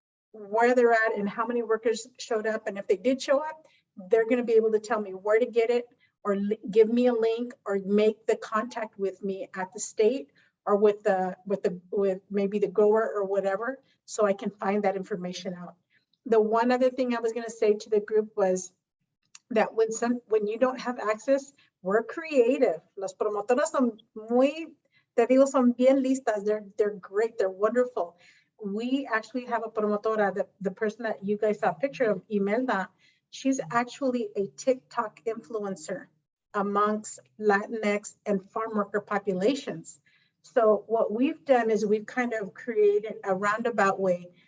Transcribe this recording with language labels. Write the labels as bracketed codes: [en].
[en] where they're at and how many workers showed up, and if they did show up, they're going to be able to tell me where to get it, or give me a link, or make the contact with me at the state, or with maybe the grower or whatever, so I can find that information out. The one other thing I was going to say to the group was that when you don't have access, we're creative. [es] Las promotoras son son bien listas. [en] They're great. They're wonderful. We actually have a promotora, the person that you guys saw a picture of, Imelda. She's actually a TikTok influencer amongst Latinx and farm worker populations. So what we've done is we've kind of created a roundabout way.